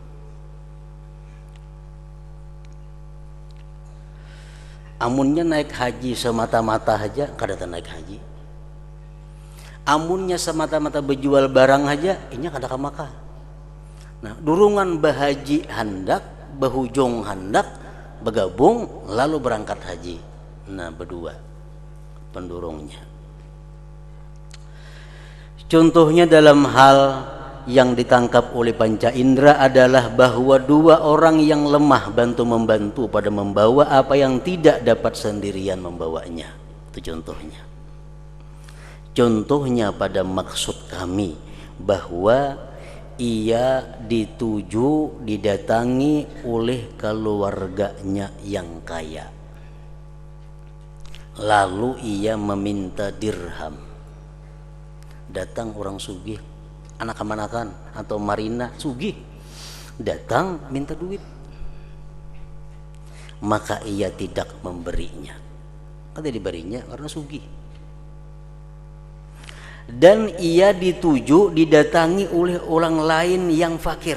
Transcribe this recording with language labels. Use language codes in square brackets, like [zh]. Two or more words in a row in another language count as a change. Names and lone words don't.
[bjn] Amunnya naik haji semata-mata aja kada naik haji. Amunnya semata-mata berjual barang aja ini kada ka Makkah. Nah, durungan bahaji hendak, bahujung hendak bergabung lalu berangkat haji. Nah, berdua pendurungnya. [id] Contohnya dalam hal yang ditangkap oleh panca indera adalah bahwa dua orang yang lemah bantu-membantu pada membawa apa yang tidak dapat sendirian membawanya. Itu contohnya. Contohnya pada maksud kami bahwa ia dituju didatangi oleh keluarganya yang kaya. Lalu ia meminta dirham. [bjn] Datang orang sugih, anak-anakan atau marina sugih datang minta duit, [id] maka ia tidak memberinya. [bjn] Kada diberinya karena sugih. [id] Dan ia dituju didatangi oleh orang lain yang fakir.